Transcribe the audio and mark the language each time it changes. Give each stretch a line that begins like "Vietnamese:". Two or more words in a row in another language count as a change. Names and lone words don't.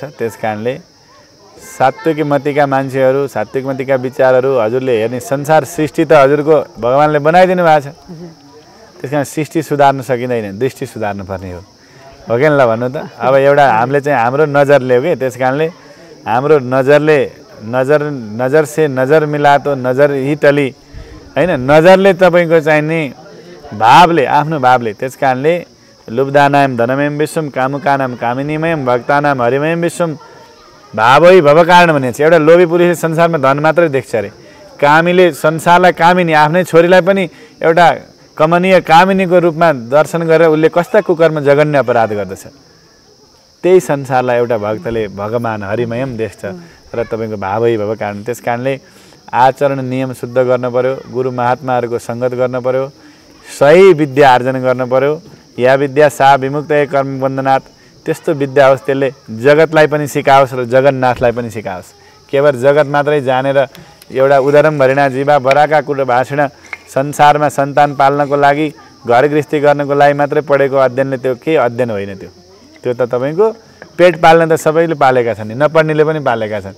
Nepali: त्यस कारणले सात्विक मतिका मान्छेहरू, सात्विक मतिका विचारहरू हजुरले हेर्ने संसार सृष्टि त हजुरको भगवानले बनाइदिनु भएको छ। त्यस कारण सृष्टि सुधार्न सकिँदैन, दृष्टि सुधार्नु पर्ने हो कि ल भन्नु त। अब एउटा हामीले चाहिँ हाम्रो नजरले हो कि, त्यस कारणले हाम्रो नजरले
Hindi: नजर से नजर मिला तो नजर ही टली
Nepali: होइन, नजरले तपाईँको चाहिँ नि भावले आफ्नो भावले।
Sanskrit: त्यस कारणले लुब्धानाम धनमयम विश्वम कामुकानाम कामिनीमयम भक्तानाम हरिमयम विश्वम भावै भवकारण
Nepali: भनेको छ। एउटा लोभी पुरुषले संसारमा धन मात्रै देख्छ अरे, कामीले संसारलाई कामिनी आफ्नै छोरीलाई पनि एउटा कमनीय कामिनीको रूपमा दर्शन गरेर उसले कस्ता कुकर्म जघन्य अपराध गर्दछ। त्यही संसारलाई एउटा भक्तले भगवान हरिमयम देख्छ र तपाईँको
Sanskrit: भावै भवकारण।
Nepali: त्यस कारणले आचरण नियम शुद्ध गर्न पर्यो, गुरु महात्माहरूको सङ्गत गर्न पर्यो, सही विद्या आर्जन गर्न पर्यो।
Sanskrit: या विद्या सा विमुक्त कर्म बन्धनात्,
Nepali: त्यस्तो विद्या होस् त्यसले जगतलाई पनि सिकाओस् र जगन्नाथलाई पनि सिकाओस्। केवल जगत मात्रै जानेर एउटा उदाहरण भरिणा जीवा बराका कुरा भाषण संसारमा सन्तान पाल्नको लागि घर गृहस्थी गर्नको लागि मात्रै पढेको अध्ययनले त्यो के अध्ययन होइन। त्यो त तपाईँको पेट पाल्न त सबैले पालेका छन्, नपढ्नेले पनि पालेका छन्।